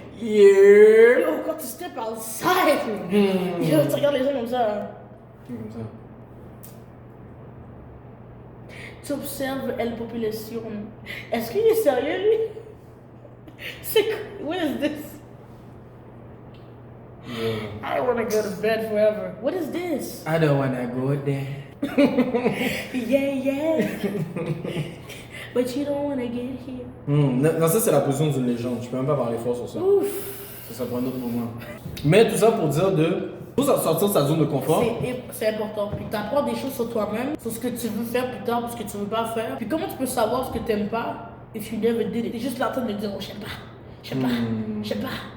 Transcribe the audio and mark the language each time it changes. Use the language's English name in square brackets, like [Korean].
[English] Yep. [French] Yo, quand tu [English] step outside, [French] yo, tu regardes les gens comme ça. Comme ça. Tu observes la population. Est-ce qu'il est sérieux, lui? C'est quoi? [English] What is this? I don't wanna go to bed forever. What is this? I don't wanna go there. Yeah. But you don't wanna get here. [French] Non, ça c'est la position d'une légende. Je peux même pas parler fort sur ça. Ouf. Ça prend un autre moment. Mais tout ça pour dire faut sortir de sa zone de confort. C'est important. Puis t'apprends des choses sur toi-même, sur ce que tu veux faire plus tard, ce que tu veux pas faire. Puis comment tu peux savoir ce que t'aimes pas [English] if you never did it? [French] T'es juste là en train de me dire, oh, je sais pas.